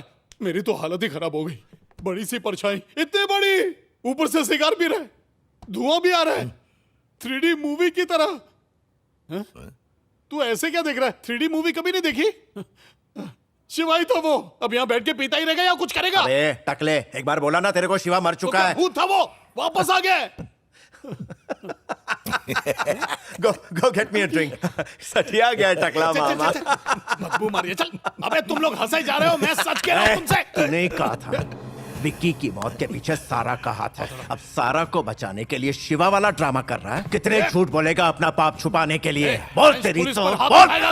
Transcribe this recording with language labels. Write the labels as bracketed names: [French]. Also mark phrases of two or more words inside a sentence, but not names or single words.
[Hindi] मेरी तो हालत ही खराब हो गई। बड़ी सी परछाई, इतनी बड़ी, ऊपर से सिगार भी रहा है, धुआं भी आ रहा है, 3D मूवी की तरह। तू ऐसे क्या देख रहा है? 3D मूवी कभी नहीं देखी? शिवाई तो वो अब यहाँ बैठ के पीता ही रहेगा या कुछ करेगा? अबे टकले, एक बार बोला ना तेरे को शिवा मर चुका है। भूत था वो, वापस आ गया। [English] go get me a drink. [Hindi] सटिया गया टकला मामा। बदबू मारिए, चल। अबे तुम लोग हंसे जा रहे हो, मैं सच कह रहा हूं तुमसे। तूने कहा था विक्की की मौत के पीछे सारा का हाथ है। अब सारा को बचाने के लिए शिवा वाला ड्रामा कर रहा है। कितने झूठ बोलेगा अपना पाप छुपाने के लिए? बोल तेरी तो बोल।